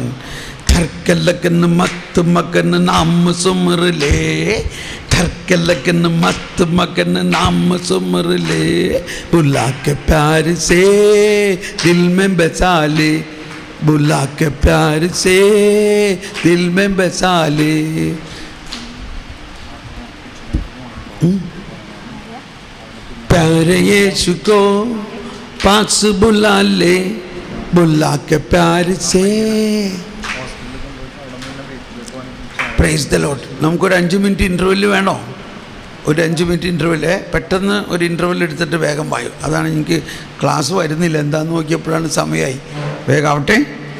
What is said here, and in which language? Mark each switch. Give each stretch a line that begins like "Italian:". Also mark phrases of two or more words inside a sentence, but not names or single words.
Hindi: ठरके लगन मत मगन नाम सुमर ले, ठरके लगन मत मगन नाम सुमर ले, बुला के प्यार से दिल में बसा ले, बुला के प्यार से दिल में बसा ले. प्यारे यीशु को पास बुला ले, बुला के प्यार से.
English: Praise the Lord.
Malayalam: നമുക്കൊരു 5
English: minute interval
Malayalam: വേണോ? ഒരു 5
English: minute interval,
Malayalam: പെട്ടെന്ന് ഒരു ഇൻ്റർവെൽ എടുത്തിട്ട് വേഗം വായു. അതാണ് എനിക്ക് ക്ലാസ് വരുന്നില്ല, എന്താണെന്ന് നോക്കിയപ്പോഴാണ് സമയമായി. വേഗം ആവട്ടെ.